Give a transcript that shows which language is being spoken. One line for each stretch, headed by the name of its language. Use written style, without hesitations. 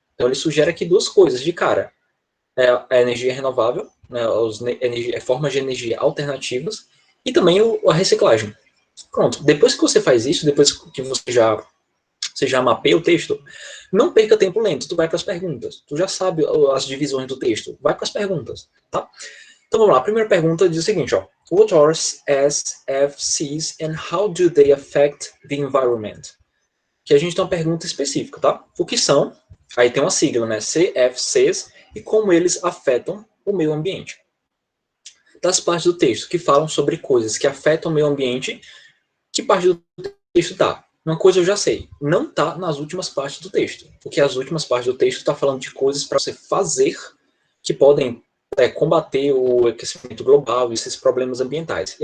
Portuguese: Então ele sugere aqui duas coisas de cara. A energia renovável, né, formas de energia alternativas, e também a reciclagem. Pronto, depois que você faz isso, depois que você já mapeia o texto, não perca tempo lento, tu vai para as perguntas. Tu já sabe as divisões do texto, vai para as perguntas, tá? Então vamos lá, a primeira pergunta diz o seguinte, ó.
English: What are SFCs and how do they affect the environment?
Portuguese: Que a gente tem uma pergunta específica, tá? O que são? Aí tem uma sigla, né? CFCs e como eles afetam o meio ambiente. Das partes do texto que falam sobre coisas que afetam o meio ambiente, que parte do texto tá? Uma coisa eu já sei, não tá nas últimas partes do texto, porque as últimas partes do texto tá falando de coisas para você fazer que podem combater o aquecimento global e esses problemas ambientais.